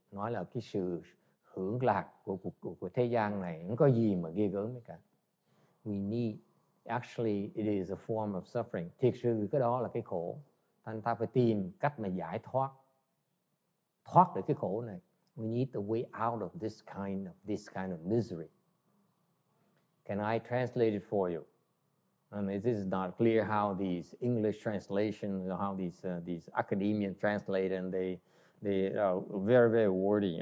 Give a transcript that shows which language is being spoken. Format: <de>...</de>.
<vi>Nói là cái sự hưởng lạc của thế gian này không có gì mà ghê gớm cả.</vi> <en>We need, actually it is a form of suffering.</en> <vi>Thiệt sự cái đó là cái khổ. Thành ta phải tìm cách mà giải thoát được cái khổ này.</vi> <en>We need a way out of this kind of misery. Can I translate it for you? This is not clear how these English translations, how these academians translate, and they are very very wordy.</en>